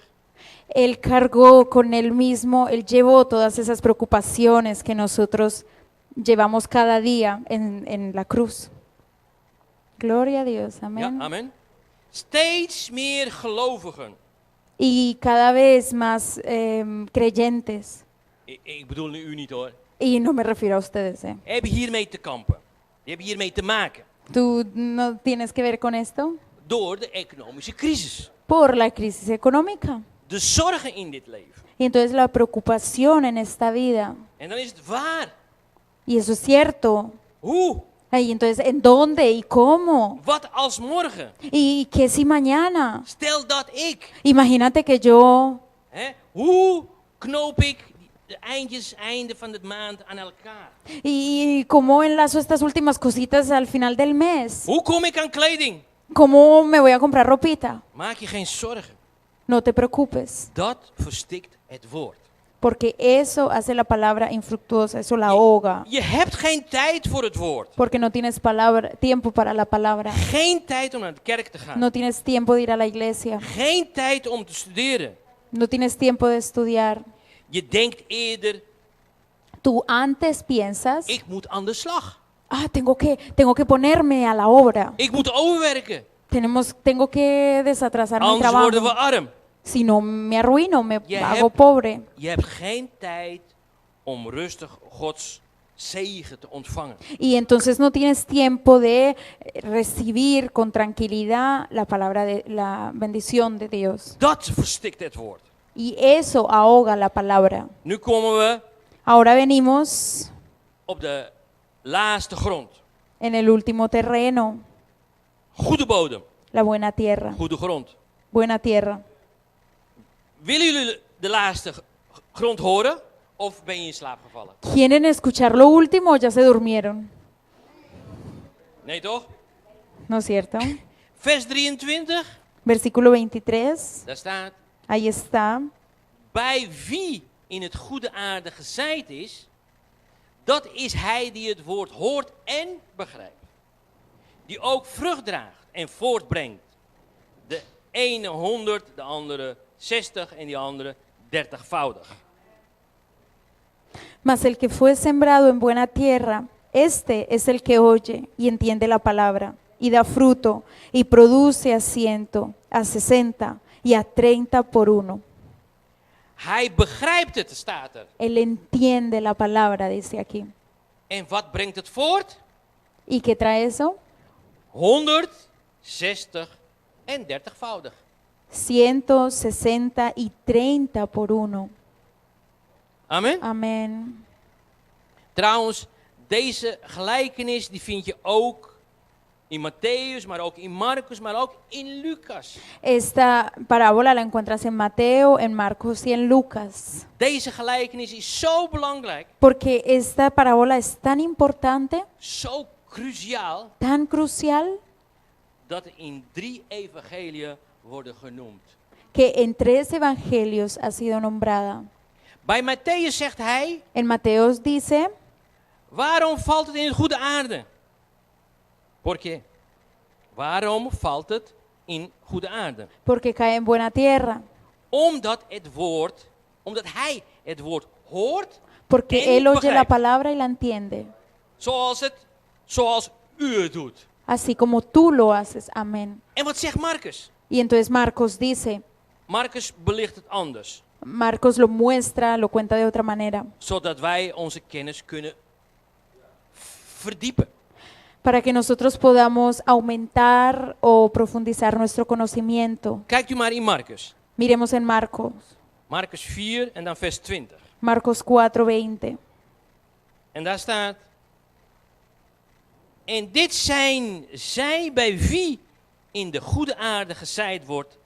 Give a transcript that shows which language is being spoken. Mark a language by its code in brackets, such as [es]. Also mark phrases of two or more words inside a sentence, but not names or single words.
[es] Él cargó con Él mismo, Él llevó todas esas preocupaciones que nosotros llevamos cada día en la cruz. Gloria a Dios, [nl] Ja, [es] amén. [nl] amen. Steeds meer gelovigen. [es] Y cada vez más creyentes, [nl] Ik bedoel nu u niet hoor. [es] y no me refiero a ustedes, [nl] Hebben hiermee te kampen. Die hebben hiermee te maken. [es] ¿Tú no tienes que ver con esto? [nl] Door de economische crisis. [es] Por la crisis económica. [nl] De zorgen in dit leven. [es] Y entonces la preocupación en esta vida, [nl] En dan is het waar. [es] y eso es cierto. [nl] Hoe? [es] Y entonces, ¿en dónde y cómo? [nl] Wat als morgen? [es] ¿Y qué si mañana? [nl] Stel dat ik. [es] Imagínate que yo, [nl] Hè, hoe knoop ik de einde van de maand aan elkaar? [es] y cómo enlazo estas últimas cositas al final del mes. [nl] Hoe kom ik aan kleding? [es] ¿Cómo me voy a comprar ropita? [nl] Maak je geen zorgen. [es] No te preocupes, [nl] Dat verstikt het woord. [es] porque eso hace la palabra infructuosa, eso la ahoga. [nl] Je hebt geen tijd voor het woord. [es] Porque no tienes tiempo para la palabra. [nl] Geen tijd om naar de kerk te gaan. [es] No tienes tiempo de ir a la iglesia. [nl] Geen tijd om te studeren. [es] No tienes tiempo de estudiar. [nl] Je denkt eerder, [es] Tú antes piensas, [nl] ik moet aan de slag. [es] tengo que ponerme a la obra. [nl] Ik moet overwerken. [es] Tengo que desatrasar mi [nl] Anders worden we [es] trabajo. [nl] arm. [es] Si no me arruino, me [nl] Je [es] hago [nl] hebt- [es] pobre. [nl] Je hebt geen tijd om rustig Gods zegen te ontvangen. [es] Y entonces no tienes tiempo de recibir con tranquilidad la palabra de la bendición de Dios. [nl] Dat verstikt het woord. [es] Y eso ahoga la palabra. [nl] Nu komen we [es] Ahora venimos [nl] op de laatste grond. [es] en el último terreno, [nl] Goede bodem, [es] la buena tierra. [nl] goede grond. [es] Buena tierra. [nl] Willen jullie de laatste grond horen? Of ben je in slaap gevallen? [es] ¿Quieren escuchar lo último o ya se durmieron? [nl] Nee toch? [es] ¿No es cierto? [nl] Vers 23, [es] Versículo 23, [nl] daar staat. [es] ahí está. [nl] Bij wie in het goede aarde gezaaid is, dat is hij die het woord hoort en begrijpt. Die ook vrucht draagt en voortbrengt. De ene 100, de andere 60 en die andere 30voudig. [es] Mas el que fue sembrado en buena tierra, este es el que oye y entiende la palabra, y da fruto, y produce a 100, a 60 y a 30 por uno. [nl] Hij begrijpt het, staat er. [es] Él entiende la palabra, dice aquí. [nl] En wat brengt het voort? [es] ¿Y qué trae eso? [nl] 100, 60 en 30voudig. [es] 160 y 30 por uno. [nl] Amen. [es] Amén. [nl] Trouwens, deze gelijkenis die vind je ook In Matthäus, maar ook in Marcus, maar ook in Lucas. [es] Esta parábola la encuentras en Mateo, en Marcos y en Lucas. [nl] Deze gelijkenis is zo belangrijk, [es] Porque esta parábola es tan importante, [nl] zo cruciaal, [es] tan crucial, [nl] dat er in 3 evangeliën worden genoemd. [es] que en 3 evangelios ha sido nombrada. [nl] Bij Matthäus zegt hij, [es] En Mateos dice, [nl] waarom valt het in de goede aarde? [es] ¿Por qué? [nl] Waarom valt het in goede aarde? [es] porque cae en buena tierra, [nl] Omdat hij het woord hoort [es] porque [nl] en [es] él oye la [nl] begrijpt. [es] palabra y la entiende, [nl] Zoals u het doet. [es] así como tú lo haces. Amén. [nl] En wat zegt Marcus? [es] Y entonces Marcos dice, [nl] Marcus belicht het anders. [es] Marcos lo muestra, lo cuenta de otra manera, [nl] Zodat wij onze kennis kunnen verdiepen. [es] para que nosotros podamos aumentar o profundizar nuestro conocimiento. [nl] Kijkt u maar in Marcus. [es] Miremos en Marcos, [nl] Marcus 4 en dan vers 20. [es] Marcos 4:20. [nl] En daar staat: en dit zijn zij bij wie in de goede aarde gezaaid wordt.